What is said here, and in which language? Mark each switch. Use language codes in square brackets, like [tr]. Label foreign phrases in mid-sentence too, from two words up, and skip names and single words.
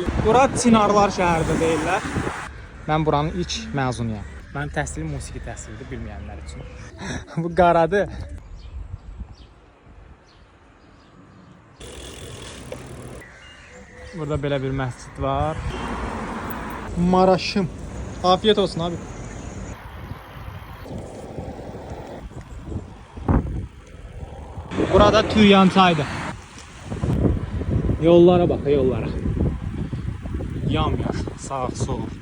[az] Bura Çinarlar şəhəridir deyirlər. Mən buranın ilk məzunuyam. Mənim təhsilim musiqi təhsilidir, bilməyənlər üçün. Bu qaradır. Burada belə bir məscid var. [tr] Maraşım. Afiyet olsun abi. [az] Burada Tüyan çaydır. [tr] Yollara bak, yollara. Yamyaş, sağ, sol.